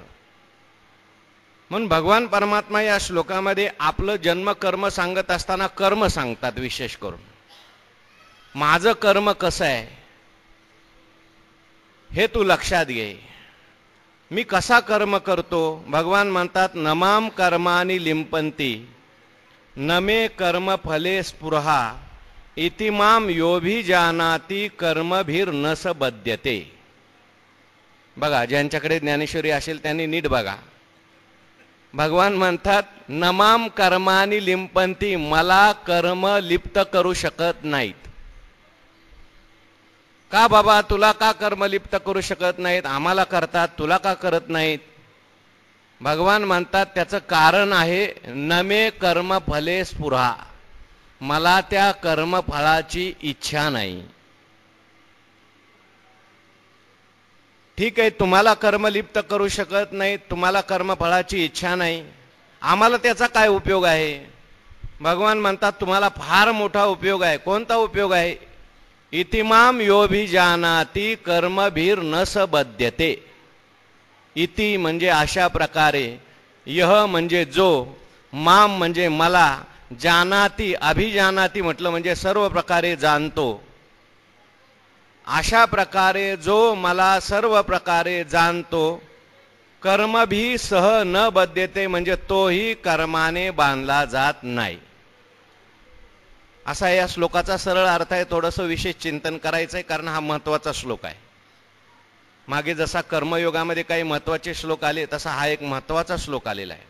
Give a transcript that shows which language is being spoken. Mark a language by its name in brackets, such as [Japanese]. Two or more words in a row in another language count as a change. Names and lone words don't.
[Marathi] म्हणून भगवान परमात्मा या श्लोकामध्ये आपलं जन्म कर्म सांगत असताना कर्म सांगतात। विशेष करून माझं कर्म कसं आहे हे तू लक्षात घे, मी कसा कर्म करतो। भगवान म्हणतात, [Sanskrit] नमाम कर्माणि लिंपन्ति न मे कर्म फले स्पृहा इति मां योऽभिजानाति कर्मभिर्न स बध्यते। [Marathi] बघा, ज्यांच्याकडे ज्ञानेश्वरी असेल त्यांनी नीट बघा। भगवान म्हणतात, [Sanskrit] नमाम कर्माणि लिंपन्ति, [Marathi] मला कर्म लिप्त करू शकत नाहीत। का बाबा, तुला का कर्म लिप्त करू शकत नाहीत? आम्हाला करतात, तुला का करत नाहीत? भगवान म्हणतात त्याचं कारण आहे, [Sanskrit] न मे कर्म फले स्पृहा, [Marathi] मला त्या कर्मफळाची इच्छा नाही. ठीक आहे, तुम्हाला कर्मलिप्त करू शकत नाही, तुम्हाला कर्मफळाची इच्छा नाही, आम्हाला त्याचा काय उपयोग आहे? भगवान म्हणतात तुम्हाला फार मोठा उपयोग आहे. कोणता उपयोग आहे? [Sanskrit] इतिमाम योभिजानाति कर्मभिर न सबध्यते. [Marathi] इति म्हणजे अशा प्रकारे, यह म्हणजे जो, माम म्हणजे मला, जानाती अभिजानाती म्हटलं म्हणजे सर्व प्रकारे जाणतो. अशा प्रकारे जो मला सर्व प्रकारे जाणतो, [Sanskrit] कर्म भी सह न बध्यते [Marathi] म्हणजे तोही कर्माने बांधला जात नाही. असा या श्लोकाचा सरळ अर्थ आहे. थोडंसं विशेष चिंतन करायचं आहे कारण हा महत्वाचा श्लोक आहे. मागे जसा कर्मयोगामध्ये काही महत्वाचे श्लोक आले तसा हा एक महत्वाचा श्लोक आलेला आहे.